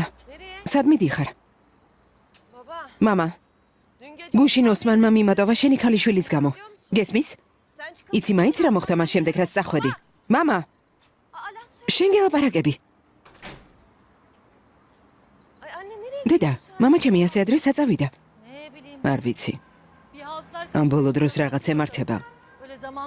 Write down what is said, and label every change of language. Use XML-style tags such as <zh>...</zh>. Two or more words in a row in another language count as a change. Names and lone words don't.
<tr>nereye?</tr> <ka>სად მიდიხარ?</ka> <tr>Baba,</tr> <ka>მამა,</ka> <tr>dün gece</tr> <ka>გუშინ ოსმანმა მიმატოვა შენი ქალიშვილის გამო. გესმის?</ka> <tr>sen çıkıp...</tr> <ka>იცი მაინც რა მოხდა მას შემდეგ, რაც წახვედი? მამა,</ka> <tr>Aa, laf söyle.</tr> <ka>შენ გელაპარაკები.</ka> <tr>Ay anne nereye</tr> <ka>დედა,</ka> <tr>gidiyorsun?</tr> <ka>მამა ჩემი ასე ადრე საწავიდა.</ka> <tr>Ne bileyim,</tr> <ka>არ ვიცი.</ka> <tr>bir haltlar</tr> <ka>ამ ბოლო დროს რაღაც ემართება.</ka> <tr>böyle zamanlı...</tr>